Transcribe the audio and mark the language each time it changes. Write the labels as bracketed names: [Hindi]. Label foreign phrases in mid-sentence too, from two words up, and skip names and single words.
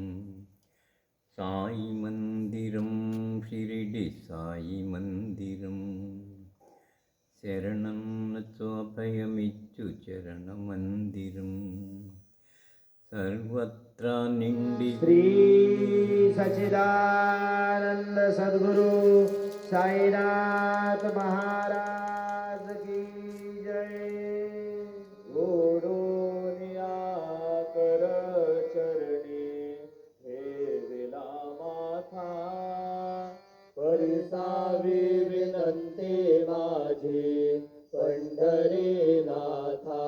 [Telugu] సాయి మందిరం షిరిడి సాయి మందిరం, శరణన్నచో అభయమిచ్చు చరణ మందిరం. సర్వత్రా నిండి శ్రీ సచిదానంద సద్గురు సాయినాథ్ మహారాజ్ [Hindi] की जय. [Marathi] गोडोनिया कर चरणी ठेविला माथा, परिसावी विनंती माझी पंढरीनाथा.